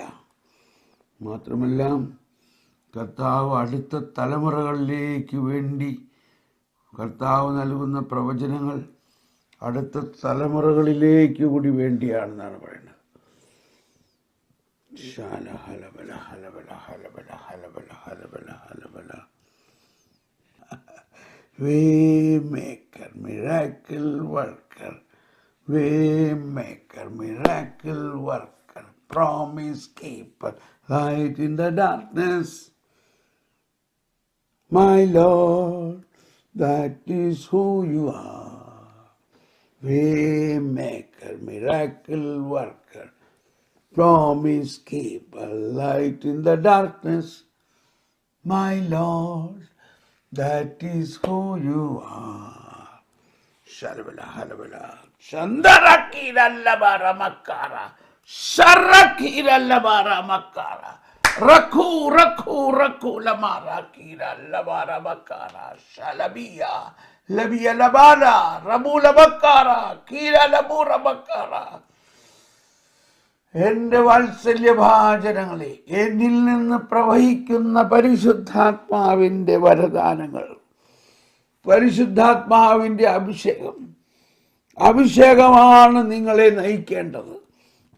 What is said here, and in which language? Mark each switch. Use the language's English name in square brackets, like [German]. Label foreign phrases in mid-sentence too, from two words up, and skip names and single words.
[Malayalam] മാത്രമല്ല, കർത്താവ് അടുത്ത തലമുറകളിലേക്ക് വേണ്ടി കർത്താവ് നൽകുന്ന പ്രവചനങ്ങൾ അടുത്ത തലമുറകളിലേക്ക് കൂടി വേണ്ടിയാണെന്നാണ് പറയുന്നത്. ഹലബല ഹലബല ഹലബല ഹലബല ഹലബല ഹലബല. [English] Waymaker, miracle worker, waymaker, miracle worker, promise keeper, light in the darkness. My Lord, that is who you are. Waymaker, miracle worker, promise keeper, light in the darkness. My Lord, that is who you are. Shalabala halabala. Shandarakira labara makara. Sharakira labara makara. Raku raku raku lamara kira labara makara. Shalabiya labiya labara. Rabula makara. Kira labura makara. [Malayalam] എൻ്റെ വാത്സല്യഭാചനങ്ങളെ, എന്നിൽ നിന്ന് പ്രവഹിക്കുന്ന പരിശുദ്ധാത്മാവിൻ്റെ വരദാനങ്ങൾ, പരിശുദ്ധാത്മാവിൻ്റെ അഭിഷേകമാണ് നിങ്ങളെ നയിക്കേണ്ടത്.